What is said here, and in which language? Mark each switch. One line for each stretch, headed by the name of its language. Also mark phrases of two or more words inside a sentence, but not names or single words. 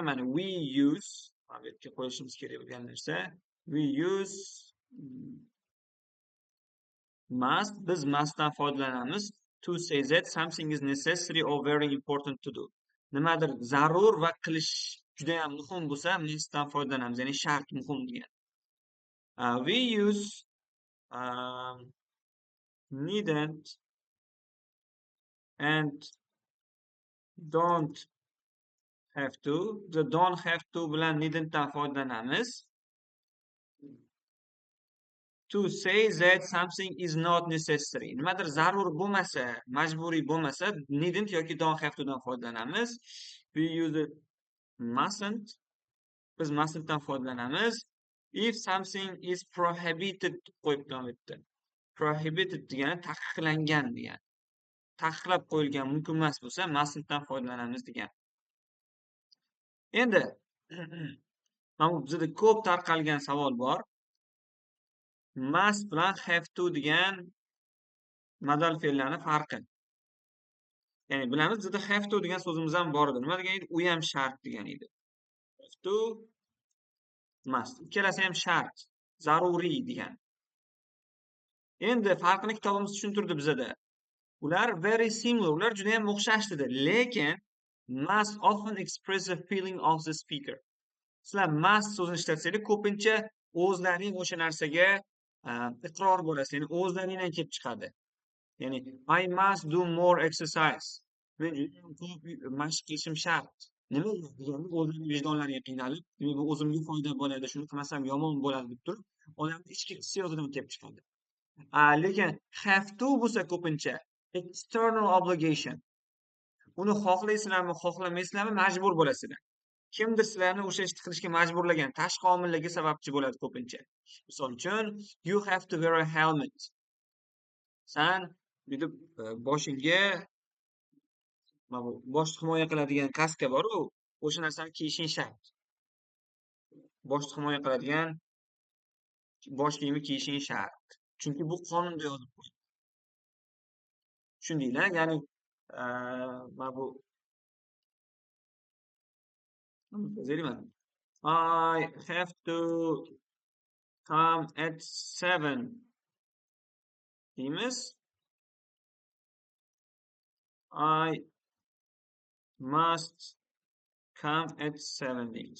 English: Mana we use,
Uzbek: bu yerga qo'yishimiz kerak bo'lgan narsa,
English: we use must,
Uzbek: biz mustdan foydalanamiz
English: to say that something is necessary or very important to do.
Uzbek: Nimadir zarur va qilish juda ham muhim bo'lsa, mustdan foydalanamiz, ya'ni shart, muhim degan.
English: We use needn't and don't have to. The don't have to
Uzbek: bilan needn'tdan foydalanamiz
English: to say that something is not necessary.
Uzbek: Nimadir zarur bo'lmasa, majburiy bo'lmasa, needn't yoki
English: don't have to'dan
Uzbek: foydalanamiz.
English: We use it mustn't.
Uzbek: Biz mustn'tdan foydalanamiz.
English: If something is prohibited
Uzbek: qo'yib davom etdi. Prohibited degani taqiqlangan degani. taqiqlab qo'yilgan mumkin emas bo'lsa, mustn'dan foydalanamiz degan. Endi mana bu bizda ko'p tarqalgan savol bor. Must bilan
English: have to
Uzbek: degan modal fe'llarning farqi. Ya'ni bilamiz, bizda
English: have to
Uzbek: degan so'zimiz ham bor edi. Nima degan edi? U ham shart degan edi.
English: Have to, must.
Uzbek: Ikkalasi ham shart, zaruriy degan. Endi farqini kitobimiz tushuntirdi bizada.
English: Ular very similar,
Uzbek: ular juda ham o'xshash dedi.
English: Lekin must often express the feeling of the speaker.
Uzbek: Sizlar must so'zini ishlatsanglar, ko'pincha o'zlaring o'sha narsaga iqror bo'lasiz, ya'ni o'zlaringdan kelib chiqadi.
English: Ya'ni I must do more exercise.
Uzbek: Men ko'p mashq qilishim shart. Nima deganda o'zlaring vijdonlariga qiynalib, bu o'zimga foyda bo'ladi, shuni qilmasam yomon bo'ladi deb turib, odamning ichki hissiyotidan kelib chiqadi. Lekin
English: have to
Uzbek: bo'lsa ko'pincha
English: external obligation.
Uzbek: Uni xohlaysizlarmi, xohlamaysizlarmi, majbur bo'lasizlar. Kimdir sizlarni o'sha ishni qilishga majburlagan, tashqi omillarga sababchi bo'ladi ko'pincha. Misol uchun,
English: you have to wear a helmet.
Uzbek: San deb boshingga boshni himoya qiladigan kaska bor-ku, o'sha narsani kiyishing shart. Boshni himoya qiladigan bosh kiyimi kiyishing shart. Chunki bu qonunda yozib qo'yilgan. Tushundinglar? Ya'ni mana bu
English: I have to come at 7
Uzbek: deymiz.
English: I must come at 7 deymiz.